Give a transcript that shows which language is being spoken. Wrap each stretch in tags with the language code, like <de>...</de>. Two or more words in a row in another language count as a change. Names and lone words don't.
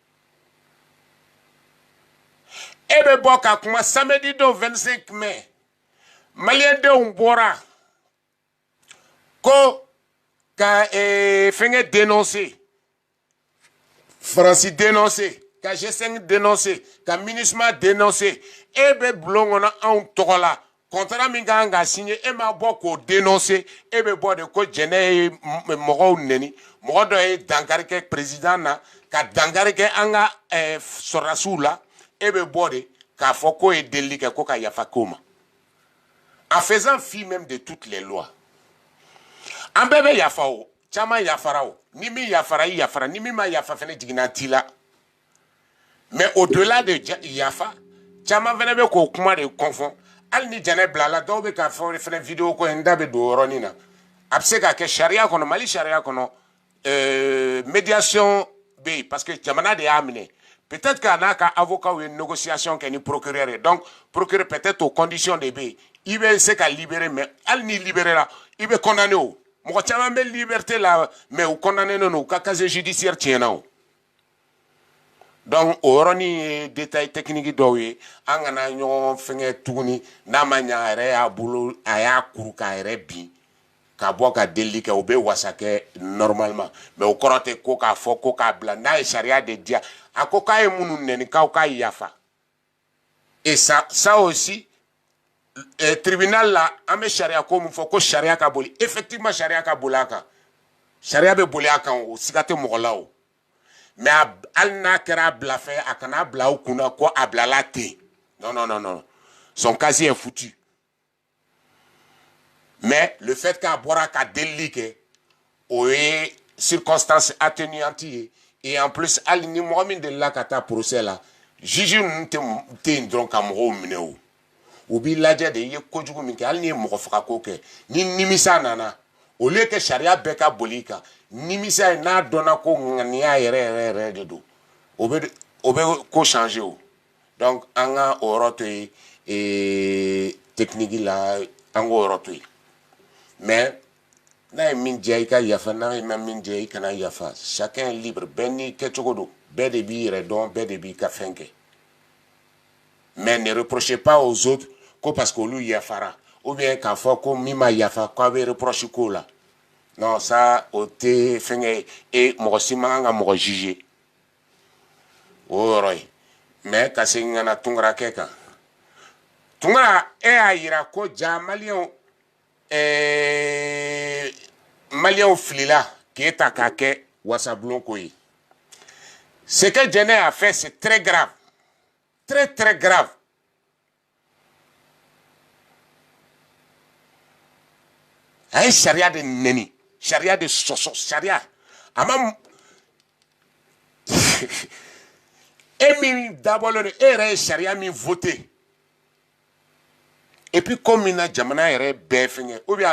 <bm>e bɛ bɔ ka kuma samedi don 25 mai maliyɛndenw bɔra ko ka fɛngɛ dénoncer Franci dénoncer ka G5 dénoncer ka MINUSMA dénoncer e bɛ bulon kɔnɔ anw tɔgɔ la contrat min kan ka signé e ma bɔ k'o dénoncer e bɛ bɔ de ko jɛnɛ ye mɔgɔw neni mɔgɔ dɔ ye dankari kɛ président na ka dankari kɛ an ka sɔrɔdasiw la e bɛ bɔ de k'a fɔ k'o ye delili kɛ ko ka yafa k'o ma</bm> <fr>en faisant fi même de toutes les lois</fr> <bm>an bɛɛ bɛ yafa o caman yafara o ni min yafara i yafara ni min ma yafa fɛnɛ jiginna t'i la</bm> <fr>mais au-delà de</fr> <bm>yafa caman fɛnɛ bɛ k'o kuma de confond hali ni jɛnɛ bila la dɔw bɛ k'a fɔ fɛnɛ vidéo ko n da bɛ don o yɔrɔnin na a bɛ se ka kɛ sariya kɔnɔ mali sariya kɔnɔ médiation bɛ yen</bm> <fr>parce que</fr> <bm>jamana de y'a minɛ</bm> <fr>peut-être que</fr> <bm>a n'a ka avocat ye négociation kɛ ni procureur ye</bm> <fr>donc procureur peut-être</fr> <bm>o condition de bɛ yen i bɛ se ka</bm> <fr>libérer mais</fr> <bm>hali ni libéré la i bɛ condamné o mɔgɔ caman bɛ liberté la mais u condamné non u ka</bm> <fr>casier judiciaire</fr> <bm>tiɲɛna o. Donc o yɔrɔnin ye</bm> <fr>détail technique</fr> <bm>dɔw ye an kana ɲɔgɔn fɛngɛ tuguni n'a ma ɲɛ a yɛrɛ y'a bolo a y'a kuru k'a yɛrɛ bin ka bɔ ka delili kɛ o bɛ wasa kɛ</bm> <fr>normalement mais</fr> <bm>o kɔrɔ tɛ ko k'a fɔ ko k'a bila n'a ye sariya de diya a ko k'a ye minnu nɛni k'aw k'a yafa</bm> <fr>et ça aussi tribunal</fr> <bm>la an bɛ sariya ko min fɔ ko sariya ka boli effectivement sariya ka boli a kan sariya bɛ boli a kan o siga tɛ mɔgɔ la o. Mais hali n'a kɛra a bila fɛ a kana bila u kunna ko a bilala ten</bm> <fr>non son casier est foutu mais le fait qu'a</fr> <bm>bɔra ka delili kɛ o ye</bm> <fr>circonstance atténuante</fr> <bm>ye</bm> <fr>et en plus</fr> <bm>hali ni mɔgɔ min delila ka taa procès la juge ninnu tɛ yen dɔrɔn ka mɔgɔw minɛ o u b'i lajɛ de i ye kojugu min kɛ hali ni ye mɔgɔ fagako kɛ ni nimisa nana</bm> <fr>au lieu que</fr> <bm>sariya bɛɛ ka boli i kan nimisa ye n'a dɔnna ko ŋaniya yɛrɛ de don o bɛ ko changer o donc an ka o yɔrɔ to yen technique la an k'o yɔrɔ to yen mais n'a ye min diya i ka yafa n'a ye min diya i kana yafa</bm> <fr>chacun est libre</fr> <bm>bɛɛ n'i kɛcogo don bɛɛ de b'i yɛrɛ dɔn bɛɛ de b'i ka fɛn kɛ</bm> <fr>mais ne reprochez pas aux autres</fr> <bm>ko</bm> <fr>parce que</fr> <bm>olu yafara</bm> <fr>ou bien</fr> <bm>k'a fɔ ko min ma yafa k'a bɛ reproche k'o la</bm> <fr>non ça</fr> <bm>o tɛ fɛngɛ e mɔgɔ si man kan ka mɔgɔ juger o yɔrɔ ye mais ka segin ka na tunkarakɛ kan tunkara e y'a yira ko ja maliyɛnw filila k'e ta k'a kɛ wasabulon ko ye</bm> <fr>ce que Jɛnɛ a fait c'est très grave très grave.</fr> <bm>A ye sariya de nɛni sariya de sɔsɔ sariya a ma e min dabɔlen don e yɛrɛ ye sariya min</bm> <fr>voté et puis</fr> <bm>ko min na jamana yɛrɛ bɛɛ fɛngɛ</bm> <fr>ou bien</fr> <bm>a</bm>